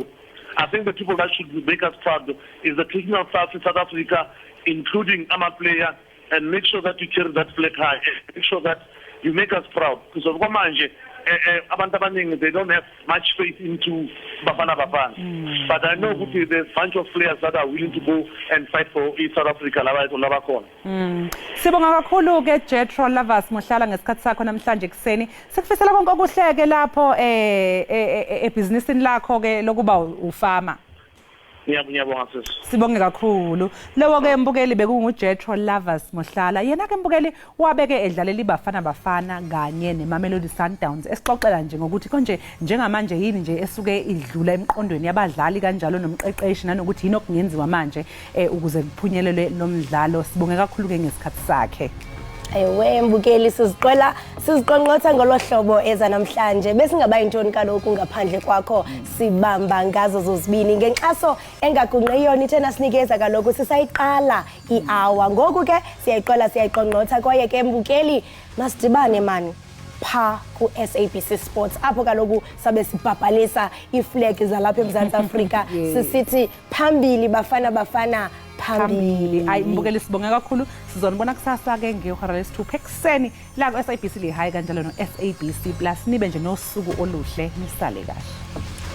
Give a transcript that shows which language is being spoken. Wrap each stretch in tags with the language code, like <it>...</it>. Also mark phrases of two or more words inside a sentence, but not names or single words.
<en>I think the people that should make us proud is the technical staff in South Africa, including our player, and make sure that you carry that flag high. Make sure that you make us proud because of Komanje. They don't have much faith into Bafana. But I know there's a bunch of players that are willing to go and fight for South Africa.</en> <zu>Sibonga kakhulu ke Jetro Lavas mohlala ngesikhathi sakho namhlanje ekseni. Sikufisela konke okuhleke lapho ebhizinisini lakho ke lokuba ufama. Sibonge kakhulu. Lewo ke mbukeli bekunguJetro Lavas mohlala. Yena ke mbukeli wabeke edlalela Bafana kanye neMamelodi Sundowns. Esixoxela nje ngokuthi konje njengamanje yini nje esuke idlula emqondweni yabadlali kanjalo nomqeqeshi nanokuthi yini okungenziwa manje ukuze kuphunyelelwe lo mdlalo. Sibonge kakhulu ke ngesikhathi sakhe.</zu> <xh>Ewe mbukeli siziqonqotha ngolohlobo eza namhlanje besingaba intoni kaloku ngaphandle kwakho sibamba ngazo zozibini ngenxaso engagunqiyona ithena sinikeza kaloku sisayiqala i-hour ngoku ke siyayiqonqotha kwaye ke mbukeli masidibane mani pha ku SABC Sports apho kaloku sabe sibhabhalisa iflag zalapha eMzantsi Afrika sisithi phambili bafana phambili.</xh> <zu>Hayi mbukeli sibonge kakhulu sizonibona kusasa ke ngehora lesi-2 ekuseni la ku SABC lihayi kanjalo no SABC Plus nibe nje nosuku oluhle nisale kahle.</zu>